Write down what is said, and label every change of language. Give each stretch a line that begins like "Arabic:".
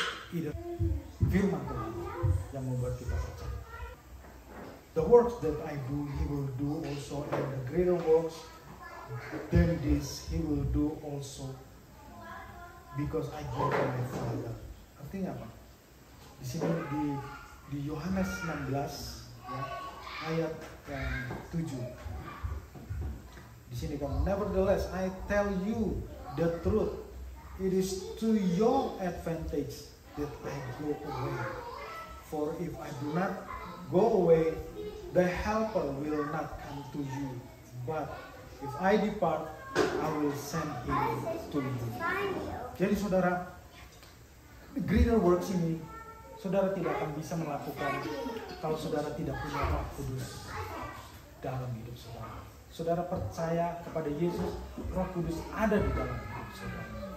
Indonesian: Itu firman Tuhan yang membuat kita percaya.
English: The works that I do, he will do also, and the greater works than this, he will do also, because I go to my Father.
Indonesian: Artinya apa? Di sini di Yohanes 16 ya, ayat yang 7. Di sini kan,
English: nevertheless I tell you the truth, it is to your advantage that I go away. For if I do not go away, the helper will not come to you. But if I depart, I will send him to you.
Indonesian: Jadi saudara, greater works ini saudara tidak akan bisa melakukan kalau saudara tidak punya Roh Kudus dalam hidup saudara. Saudara percaya kepada Yesus, Roh Kudus ada di dalam hidup saudara.